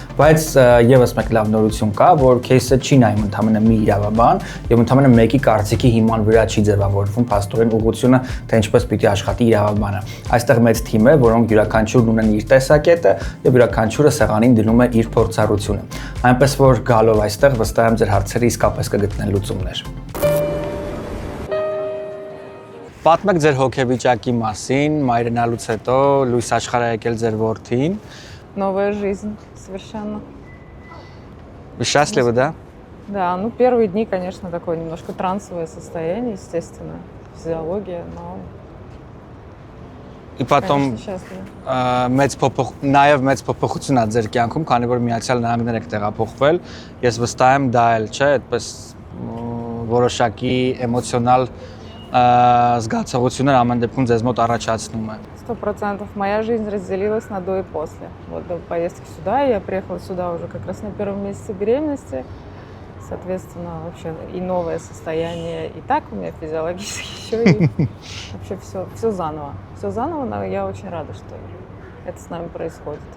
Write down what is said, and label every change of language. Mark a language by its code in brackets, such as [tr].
[hy] Բայց եւս մեկ լավ նորություն կա, որ кейսը չի նայում ընդհանրապես մի իրավաբան եւ ընդհանրապես մեկի կարծիքի հիման վրա չի ձևավորվում փաստորեն ուղղությունը, թե ինչպես պիտի աշխատի իրավաբանը։ Այստեղ մեծ թիմ է, որոնք յուրաքանչյուրն ունեն իր տեսակետը եւ յուրաքանչյուրը սեղանին դնում է իր փորձառությունը։ Այնպես որ գալով այստեղ վստահ եմ ձեր հարցերը իսկապես կգտնեն լուծումներ։ Պատմեք ձեր հոգեվիճակի մասին, մայրենալուց հետո լույս աշխարհ է եկել ձեր որդին։ [ru] Новая жизнь совершенно. Вы счастливы, да? Да, ну первые дни, конечно, такое немножко трансовое состояние, естественно, физиология, но И потом [hy] մեծ փոփոխություն ա ձեր կյանքում, քանի որ Միացյալ Նահանգներ եք տեղափոխվել, ես վստահ եմ դա էլ չէ, այդպես որոշակի էմոցիոնալ զգացողություններ ամեն դեպքում ձեզ մոտ առաջացնում է։ [ru] 100% моя жизнь разделилась на до и после. Вот до поездки сюда, я приехала сюда уже как раз на первом месяце беременности. Соответственно, вообще и новое состояние, и так у меня физиологически еще и вообще все заново. Все заново, но я очень рада, что это с нами происходит.